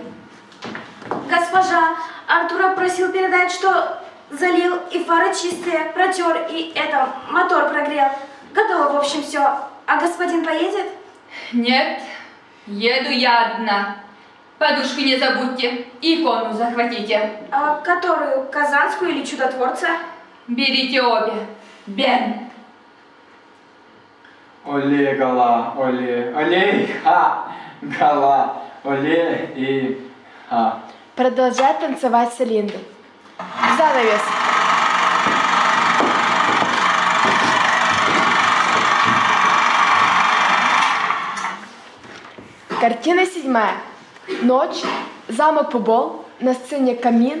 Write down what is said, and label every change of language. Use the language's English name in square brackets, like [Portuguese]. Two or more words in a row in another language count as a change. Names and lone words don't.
[Russian] Госпожа, Артура просил передать, что залил и фары чистые, протер и мотор прогрел. Готово, в общем, все. А господин поедет? Нет, еду я одна. Подушки не забудьте, икону захватите. А которую, Казанскую или Чудотворца? Берите обе. Бен. Оле, Гала, оле и ха. Гала, оле и ха. Продолжает танцевать с Алиндой. Занавес. Картина 7. Ночь. Замок Пубол. На сцене камин.